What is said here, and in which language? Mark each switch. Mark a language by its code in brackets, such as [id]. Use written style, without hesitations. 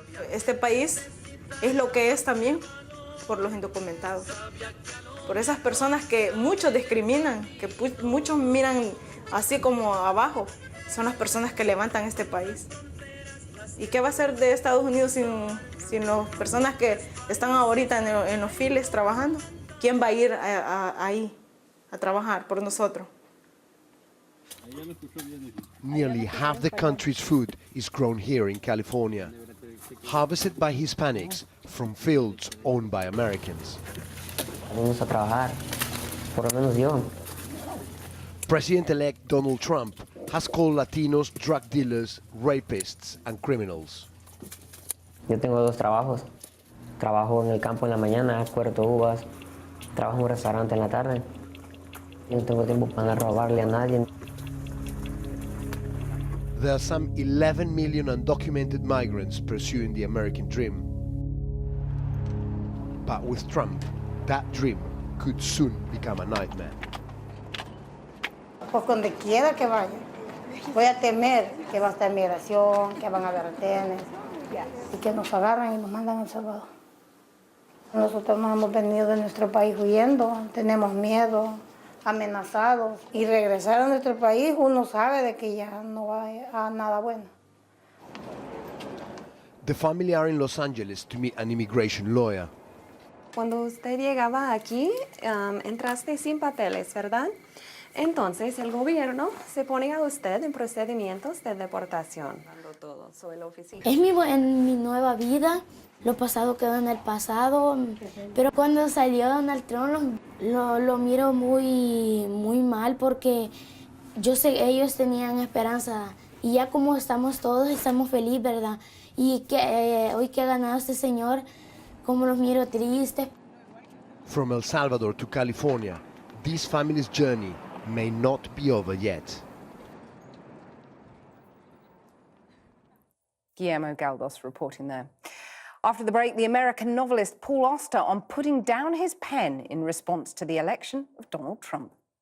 [es] Este país es lo que es también por los indocumentados, por esas personas que muchos discriminan, que muchos miran así como abajo, son las personas que levantan este país. ¿Y qué va a ser de Estados Unidos sin las personas que están ahorita en los files trabajando? ¿Quién va a ir ahí a trabajar por nosotros? [en] Nearly half the country's food is grown here in California, harvested by Hispanics from fields owned by Americans. [es] Vamos a trabajar, por lo menos yo. [en] President-elect Donald Trump has called Latinos drug dealers, rapists, and criminals. [es] Yo tengo dos trabajos. Trabajo en el campo en la mañana, cuerto uvas. Trabajo en un restaurante en la tarde. Yo no tengo tiempo para robarle a nadie. [en] There are some 11 million undocumented migrants pursuing the American dream. But with Trump, that dream could soon become a nightmare. [es] Pues donde quiera que vaya, voy a temer que va a estar migración, que van a haber retenes y que nos agarran y nos mandan a El Salvador. Nosotros nos hemos venido de nuestro país huyendo, tenemos miedo, amenazados, y regresar a nuestro país uno sabe de que ya no va a nada bueno. [en] The family are in Los Angeles to meet an immigration lawyer. [es] Cuando usted llegaba aquí, entraste sin papeles, ¿verdad? Entonces, el gobierno se pone a usted en procedimientos de deportación. Es mi nueva vida, lo pasado quedó en el pasado, pero cuando salió Donald Trump lo miro muy mal porque yo sé ellos tenían esperanza y ya como estamos todos, estamos felices, ¿verdad? Y que hoy que ha ganado este señor, como los miro tristes. [en] From El Salvador to California, this family's journey may not be over yet. Guillermo Galdos reporting there. After the break, the American novelist Paul Auster on putting down his pen in response to the election of Donald Trump.